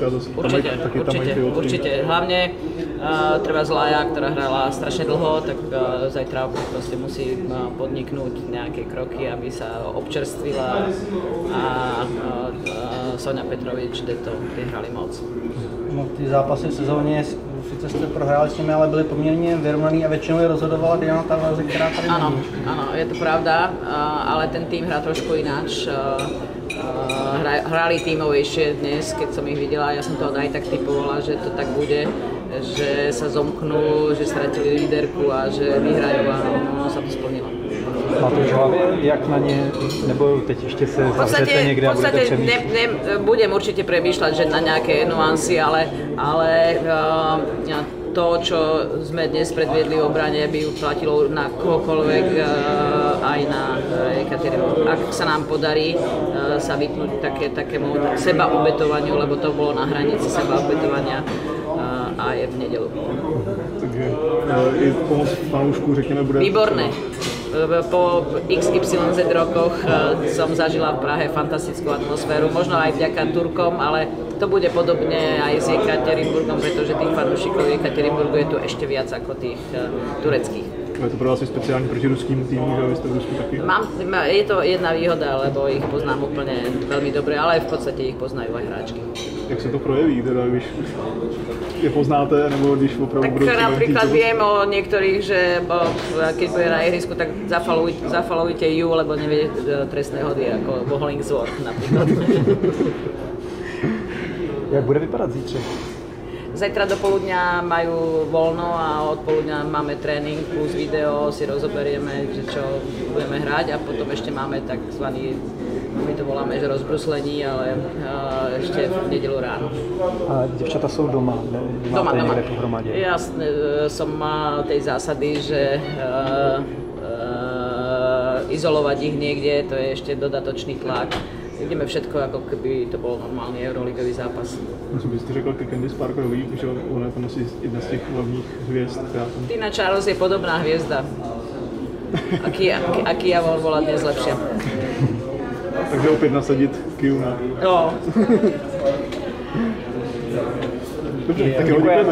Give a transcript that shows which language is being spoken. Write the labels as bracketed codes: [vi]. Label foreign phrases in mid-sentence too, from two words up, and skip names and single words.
[sk] určite. Hlavne treba Zlaja, ktorá hrala strašne dlho, tak zajtra proste musí podniknúť nejaké kroky, aby sa občerstvila a Soňa Petrovič, tie hrali moc. [cs] No, ty zápasy v sezóně, sice jste prohráli s nimi, ale byly poměrně vyrovnaný a většinou je rozhodovala Diana Tavares, která tady [sk] Áno, je to pravda, ale ten tým hrá trošku ináč. Hrali tímovejšie dnes, keď som ich videla, ja som to aj tak typovala, že to tak bude, že sa zomknú, že stratili líderku a že vyhrajú a ono sa to splnilo. [cs] Máte už v hlavě, jak na ně, nebo teď ještě se zavřete někde a budete přemýšlet? [sk] Budem určite premýšľať, že na nejaké nuancy, ale to, čo sme dnes predviedli v obrane, by platilo na kohokoľvek, aj na Ekaterinu. Ak sa nám podarí sa vypnúť takému sebaobetovaniu, lebo to bolo na hranici sebaobetovania a je v nedeľu. [cs] Takže i pomoc fanoušků, řekněme, bude... [sk] Výborné. Po XYZ rokoch som zažila v Prahe fantastickú atmosféru, možno aj vďaka Turkom, ale to bude podobne aj s Jekaterinburgom, pretože tých fanúšikov v Jekaterinburgu je tu ešte viac ako tých tureckých. [cs] Je to pro vás speciálně proti ruským týmům, že vy jste v Rusku taky? [sk] Je to jedna výhoda, lebo ich poznám úplne veľmi dobre, ale v podstate ich poznajú aj hráčky. [cs] Jak se to projeví, teda, když je poznáte, nebo když opravdu budou... [sk] Tak napríklad viem o niektorých, že keď bude na ihrisku, tak zafollowujte ju, lebo nevie trestné hody, ako Hollingsworth napríklad. [cs] Jak bude vypadat zítře? [sk] Zajtra do poludňa majú voľno a od poludňa máme tréning plus video, si rozoberieme, že čo budeme hrať a potom ešte máme takzvaný, my to voláme, že rozbruslení, ale ešte v nedeľu ráno. A děvčata jsou doma? Doma. [cs] Pohromadě? [sk] Ja som tej zásady, že izolovať ich niekde, to je ešte dodatočný tlak. Ideme všetko, ako keby to bol normálny euroligový zápas. [cs] Co byste řekl ke Candice Parkerový, že ona je tam asi jedna z těch hlavních hvězd, která tam... [sk] Tina Charles je podobná hviezda. A Kia Wall bola dnes lepšia. [cs] Takže opět nasadit Kiu na... No. Dobře, tak jo, děkujeme.